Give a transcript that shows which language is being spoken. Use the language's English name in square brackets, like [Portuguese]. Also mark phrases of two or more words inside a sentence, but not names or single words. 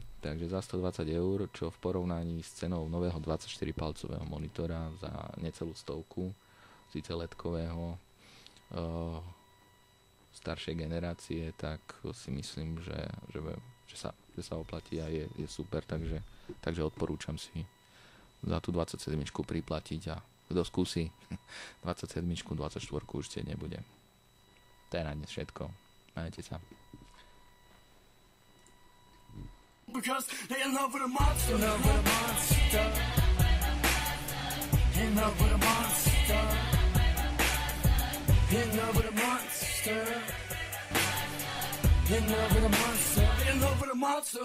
[Slovak] Takže za 120 eur, čo v porovnaní s cenou nového 24-palcového monitora za necelú stovku, síce LED-kového, staršej generácie, tak si myslím, že sa oplatí a je super, takže odporúčam si za tú 27 priplatiť a kto skúsi 27, 24 určite nebude. To je na dnes všetko. Majte sa. [English] Because they in love with a monster. In love with a monster. In love with a monster. In love with a monster. In love with a monster. In love with a monster.